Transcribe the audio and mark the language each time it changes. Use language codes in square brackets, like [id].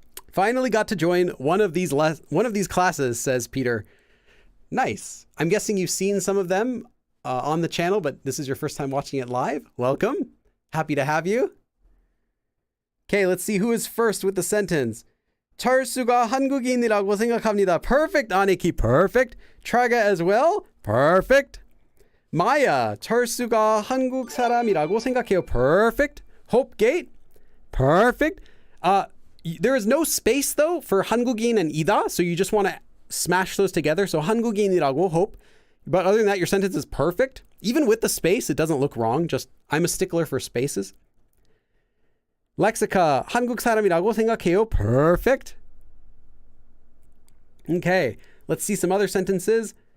[en] Finally got to join one of these classes, says Peter. Nice. I'm guessing you've seen some of them on the channel, but this is your first time watching it live. Welcome. Happy to have you. Okay, let's see who is first with the sentence. [ko] 철수가 한국인이라고 생각합니다. [en] Perfect, Aniki. Perfect. Traga as well. Perfect. Maya. [ko] 철수가 한국 사람이라고 생각해요. [en] Perfect. Hopegate. Perfect. There is no space though for 한국인 and 이다, so you just want to smash those together. So 한국인이라고 hope. But other than that, your sentence is perfect. Even with the space, it doesn't look wrong. Just I'm a stickler for spaces. [ko] Lexica, 한국 사람이라고 생각해요. [en] Perfect. Okay, let's see some other sentences.